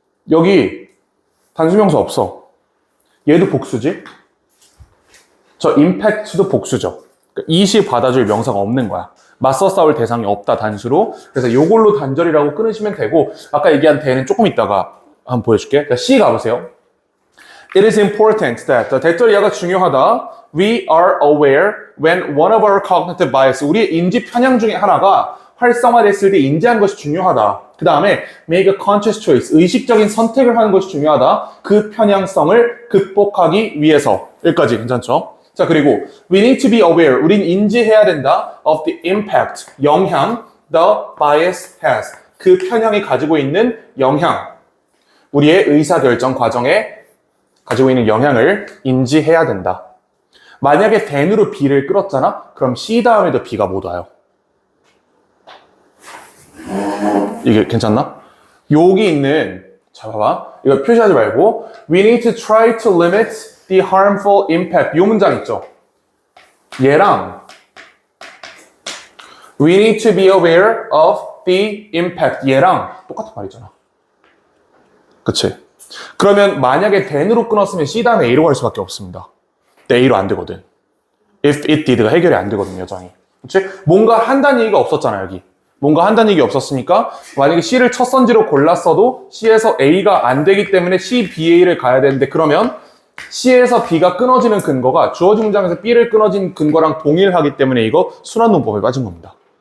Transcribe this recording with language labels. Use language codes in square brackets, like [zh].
[ko] 여기 단수명사 없어. 얘도 복수지. 저 impact도 복수죠. 그러니까 it이 받아줄 명사가 없는 거야. 맞서 싸울 대상이 없다 단수로. 그래서 요걸로 단절이라고 끊으시면 되고 아까 얘기한 den은 조금 있다가 한번 보여줄게. 자, C 가보세요. [en] It is important that [ko] 대절이야가 중요하다. [en] We are aware when one of our cognitive bias, [ko] 우리의 인지 편향 중에 하나가 활성화됐을 때 인지하는 것이 중요하다. 그 다음에 [en] make a conscious choice, [ko] 의식적인 선택을 하는 것이 중요하다. 그 편향성을 극복하기 위해서. 여기까지 괜찮죠? 자, 그리고 [en] we need to be aware, [ko] 우린 인지해야 된다. [en] of the impact, 영향, the bias has, [ko] 그 편향이 가지고 있는 영향. 우리의 의사결정 과정에 가지고 있는 영향을 인지해야 된다. 만약에 then으로 B를 끌었잖아? 그럼 C 다음에도 B가 못 와요. 이게 괜찮나? 여기 있는, 자, 봐봐. 이거 표시하지 말고 [en] we need to try to limit the harmful impact. [ko] 이 문장 있죠? 얘랑 [en] we need to be aware of the impact. [ko] 얘랑 똑같은 말이잖아. 그치? 그러면 만약에 then으로 끊었으면 C 다음에 A로 갈 수밖에 없습니다. 근데 A로 안 되거든. [en] if it did [ko] 가 해결이 안 되거든, 여전히. 그치? 뭔가 한다는 얘기가 없었잖아, 여기. 뭔가 한다는 얘기 없었으니까 만약에 C를 첫 선지로 골랐어도 C에서 A가 안 되기 때문에 C, B, A를 가야 되는데 그러면 C에서 B가 끊어지는 근거가 주어진 문장에서 B를 끊어진 근거랑 동일하기 때문에 이거 순환농법에 빠진 겁니다.